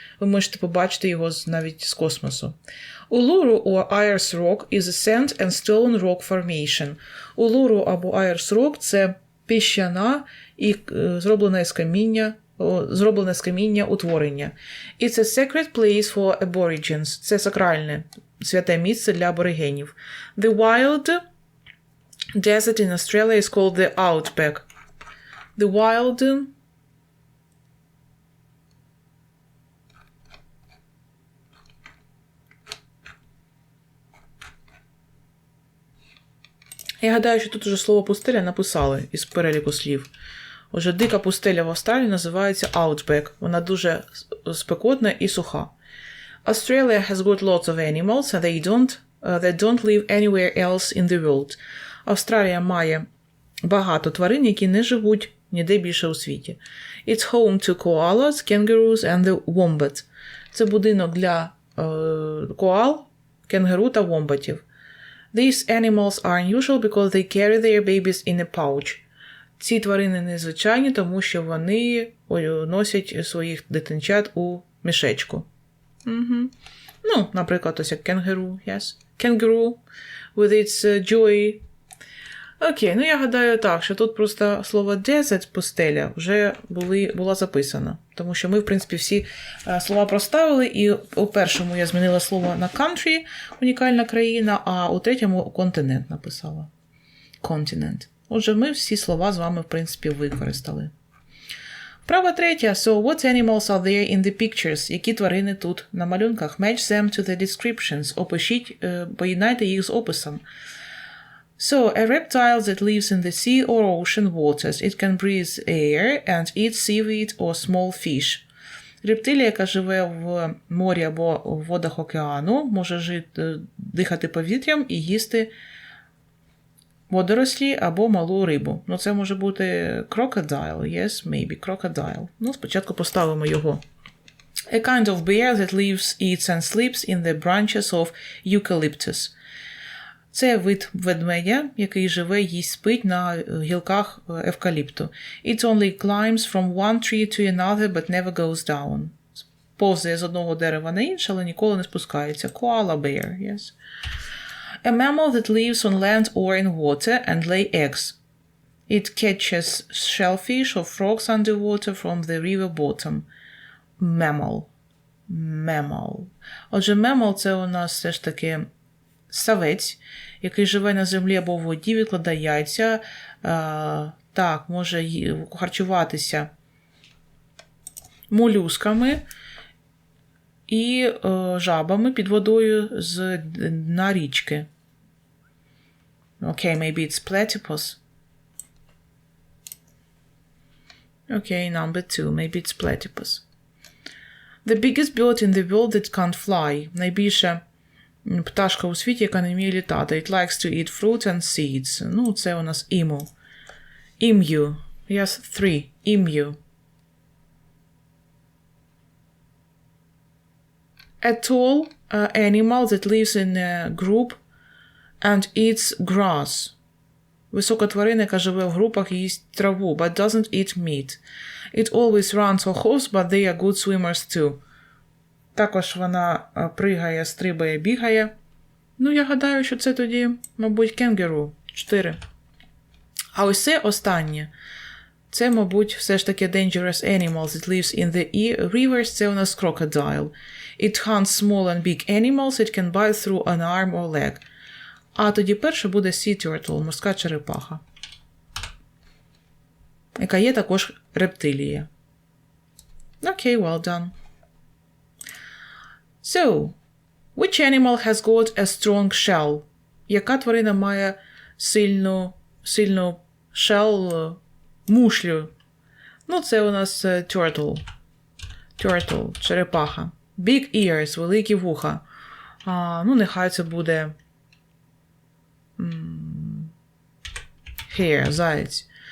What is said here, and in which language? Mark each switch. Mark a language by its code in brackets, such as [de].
[uk] Ви можете побачити його навіть з космосу. [en] Uluru or Ayers Rock is a sand and stone rock formation. [uk] Улуру або Ayers Rock – це піщана і зроблене з каміння утворення. [en] It's a sacred place for aborigines. [uk] Це сакральне, святе місце для аборигенів. [en] The wild desert in Australia is called the outback. The wild [uk] Я гадаю, що тут уже слово пустеля написали із переліку слів. Отже, дика пустеля в Австралії називається outback. Вона дуже спекотна і суха. [en] Australia has got lots of animals and they don't live anywhere else in the world. [uk] Австралія має багато тварин, які не живуть ніде більше у світі. [en] It's home to koalas, kangaroos and the wombat. [uk] Це будинок для коал, кенгуру та вомбатів. [en] These animals are unusual because they carry their babies in a pouch. [uk] Ці тварини незвичайні, тому що вони носять своїх дитинчат у мішечку. Ну, наприклад, ось як кенгуру, yes. [en] Kangaroo with its joy. [uk] Окей, ну я гадаю так, що тут просто слово desert, пустеля, вже була записана. Тому що ми, в принципі, всі слова проставили, і у першому я змінила слово на country, унікальна країна, а у третьому континент написала. [en] Continent. [uk] Отже, ми всі слова з вами, в принципі, використали. Вправа третя. [en] So, what animals are there in the pictures? [uk] Які тварини тут на малюнках? [en] Match them to the descriptions. [uk] Опишіть, поєднайте їх з описом. [en] So, a reptile that lives in the sea or ocean waters. It can breathe air and eat seaweed or small fish. [uk] Рептилія, яка живе в морі або в водах океану, може дихати повітрям і їсти водорослі або малу рибу. Ну, це може бути crocodile. [en] Yes, maybe crocodile. [uk] Ну, спочатку поставимо його. [en] A kind of bear that lives, eats and sleeps in the branches of eucalyptus. [uk] Це вид ведмедя, який живе, їсть, спить на гілках евкаліпту. [en] It only climbs from one tree to another, but never goes down. [uk] Повзає з одного дерева на інше, але ніколи не спускається. [en] Koala bear, yes. A mammal that lives on land or in water and lay eggs. It catches shellfish or frogs underwater from the river bottom. Mammal. Mammal. [uk] Отже, mammal – це у нас все ж таки савець, який живе на землі або в воді, відкладає яйця, так, може харчуватися молюсками і жабами під водою з дна річки. [en] Okay, maybe it's platypus. Okay, number 2, maybe it's platypus. The biggest bird in the world that can't fly. [uk] Найбільша пташка у світі, яка не вміє літати. [en] It likes to eat fruit and seeds. [uk] Ну, це у нас emu. [en] Emu. Yes, 3. Emu. A tall animal that lives in a group and eats grass. [uk] Висока тварина, яка живе в групах і їсть траву, [en] but doesn't eat meat. It always runs or hops, but they are good swimmers too. [uk] Також вона пригає, стрибає, бігає. Ну, я гадаю, що це тоді, мабуть, кенгуру. 4. А ось це останнє. Це, мабуть, все ж таки dangerous animals. [en] It lives in the rivers. [uk] Це у нас crocodile. [en] It hunts small and big animals. It can bite through an arm or leg. [uk] А тоді перше буде sea turtle, морська черепаха, яка є також рептилія. [en] Окей, well done. So, which animal has got a strong shell? [uk] Яка тварина має сильну shell, мушлю? Ну, це у нас turtle. Turtle, черепаха. [en] Big ears, [uk] великі вуха. Ну, нехай це буде hare, заєць.